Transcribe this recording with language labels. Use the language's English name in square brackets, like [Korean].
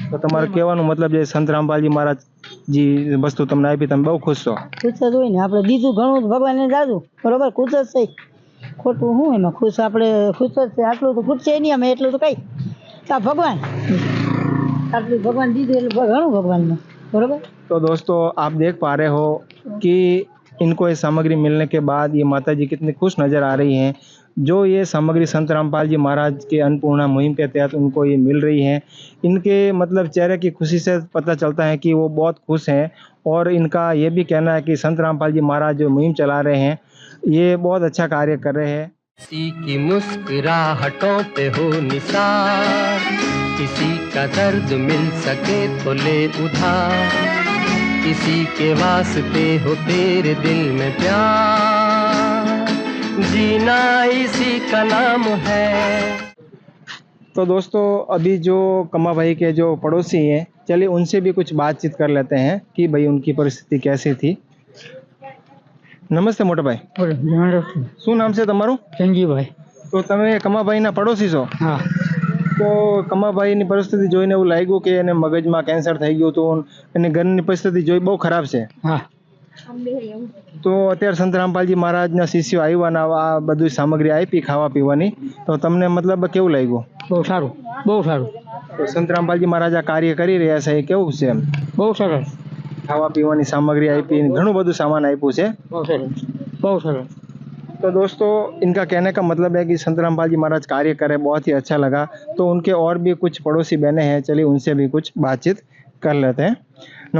[Gujarati] તો તમારે કહેવાનું મતલબ જે સંત રામપાલજી મહારાજ જે વસ્તુ તમને આપી તમે બહુ ખુશ છો? ખુશ જ હોય ને, આપણે દીધું ઘણું ભગવાનને દાદું, બરોબર, ખુશ જ છે. ખોટું શું એમાં ખુશ, આપણે ખુશ જ છે. આટલું તો ખૂટશે નહીં અમે, એટલું તો કઈ આ ભગવાન આટલું ભગવાન દીધું એટલે ઘણું ભગવાનનું, बरोबर। [Hindi] तो दोस्तों आप देख पा रहे हो कि इनको ये सामग्री मिलने के बाद ये माता जी कितनी खुश नज़र आ रही हैं। जो ये सामग्री संत रामपाल जी महाराज के अन्नपूर्णा मुहिम के तहत उनको ये मिल रही है, इनके मतलब चेहरे की खुशी से पता चलता है कि वो बहुत खुश हैं। और इनका ये भी कहना है कि संत रामपाल जी महाराज जो मुहिम चला रहे हैं ये बहुत अच्छा कार्य कर रहे हैं। किसी की मुस्कुराहटों पे हो निसार, किसी का दर्द मिल सके तो ले उधार, किसी के वास्ते हो तेरे दिल में प्यार, जीना इसी का नाम है। तो दोस्तों अभी जो कमा भाई के जो पड़ोसी हैं, चलिए उनसे भी कुछ बातचीत कर लेते हैं कि भाई उनकी परिस्थिति कैसी थी। [Gujarati] नमस्ते मोटा भाई, શું નામ છે તમારું? સંજીવભાઈ। તો તમે કમાભાઈના પડોશી છો? હા। તો કમાભાઈની પરિસ્થિતિ જોઈને એવું લાગ્યું કે એને મગજમાં કેન્સર થઈ ગયું હતું, એની ઘરની પરિસ્થિતિ જોઈ બહુ ખરાબ છે। હા। તો અત્યારે સંત રામપાલજી મહારાજના શિષ્યો આવ્યા ને આ બધી સામગ્રી આપી ખાવા પીવાની, તો તમને મતલબ કેવું લાગ્યું? બહુ સારું, બહુ સારું। તો સંત રામપાલજી મહારાજ આ કાર્ય કરી રહ્યા છે એ કેવું છે? બહુ સરસ, ખાવા પીવાની સામग्री આપી, ઘણું બધું સામાન આપ્યું છે। બહુ સરસ, બહુ સરસ। [Hindi] तो दोस्तों इनका कहने का मतलब है कि संत रामपाल जी महाराज कार्य करे, बहुत ही अच्छा लगा। तो उनके और भी कुछ पड़ोसी बहनें हैं, चलिए उनसे भी कुछ बातचीत कर लेते हैं।